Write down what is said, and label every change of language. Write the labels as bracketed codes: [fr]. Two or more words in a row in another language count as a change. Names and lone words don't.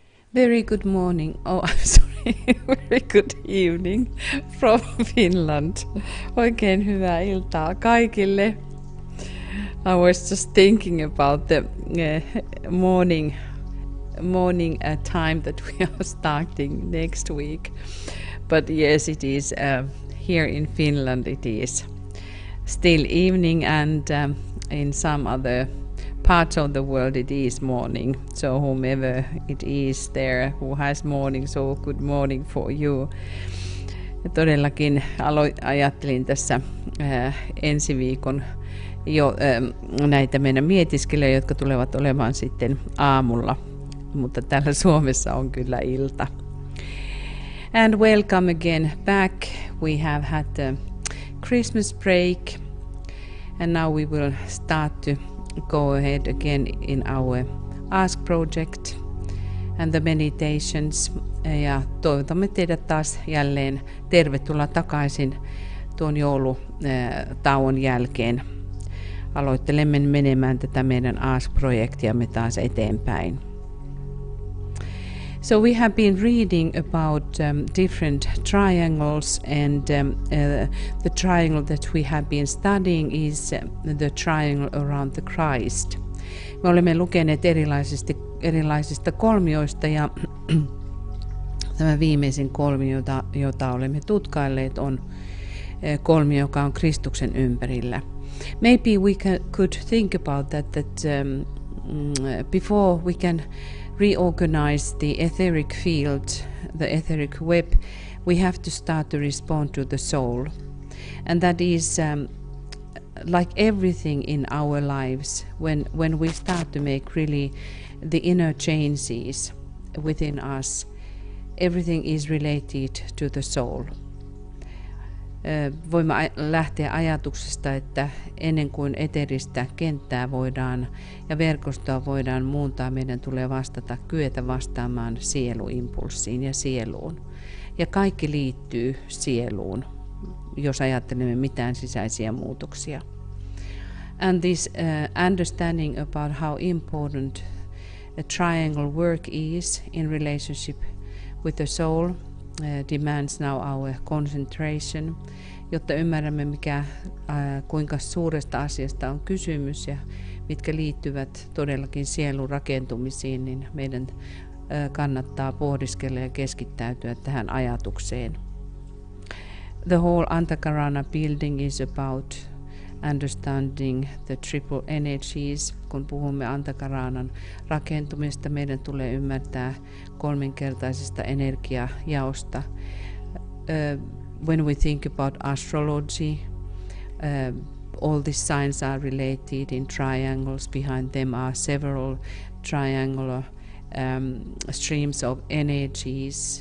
[en] Very good morning. Oh, I'm sorry. Very good evening from Finland. [fi] Oikein hyvää iltaa kaikille. [en] I was just thinking about the morning time that we are starting next week. But yes, it is here in Finland. It is still evening, and in some other parts of the world it is morning. So whomever it is there who has morning, so good morning for you. [fi] Ja todellakin ajattelin tässä ensi viikon jo näitä meidän mietiskelyjä, jotka tulevat olemaan sitten aamulla, mutta täällä Suomessa on kyllä ilta. [en] And welcome again back. We have had a Christmas break, and now we will start to go ahead again in our Ask Project and the meditations. [fi] Ja toivotamme teidät taas jälleen tervetuloa takaisin tuon joulutauon jälkeen. Aloittelemme menemään tätä meidän Ask-projektiamme taas eteenpäin. [en] So we have been reading about different triangles, and the triangle that we have been studying is the triangle around the Christ. [fi] Me olemme lukeneet erilaisista kolmioista, ja tämä viimeisin kolmio, jota olemme tutkailleet, on kolmio, joka on Kristuksen ympärillä. [en] Maybe we could think about that before we can reorganize the etheric field, the etheric web, we have to start to respond to the soul. And that is like everything in our lives, when we start to make really the inner changes within us, everything is related to the soul. [fi] Voimme lähteä ajatuksesta, että ennen kuin eteristä kenttää voidaan ja verkostoa voidaan muuntaa, meidän tulee kyetä vastaamaan sieluimpulssiin ja sieluun. Ja kaikki liittyy sieluun, jos ajattelemme mitään sisäisiä muutoksia. [en] And this understanding about how important a triangle work is in relationship with the soul demands now our concentration, [fi] jotta ymmärrämme kuinka suuresta asiasta on kysymys ja mitkä liittyvät todellakin sielun rakentumisiin, niin meidän kannattaa pohdiskella ja keskittäytyä tähän ajatukseen. [en] The whole Antakarana building is about understanding the triple energies. [fi] Kun puhumme Antakaranan rakentumista, meidän tulee ymmärtää kolminkertaisesta energiajaosta. [en] When we think about astrology, all these signs are related in triangles. Behind them are several triangular streams of energies.